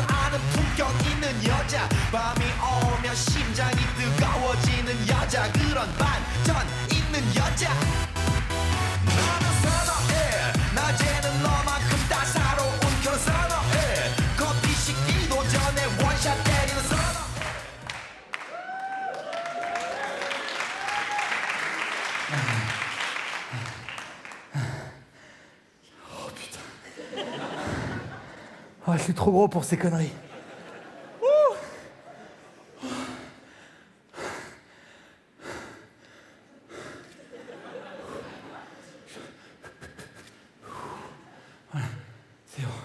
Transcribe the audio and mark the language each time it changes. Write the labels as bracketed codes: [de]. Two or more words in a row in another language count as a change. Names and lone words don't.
[ko] 아는 품격 있는 여자 밤이 오면 심장이 뜨거워지는 여자 그런 반전 있는 여자 나는 선호해 낮에는 너만큼 따사로운 그런 선호해 커피 식기도 전에 원샷 때리는 선호해 [fr] Ah, je suis trop gros pour ces conneries. Voilà, c'est bon.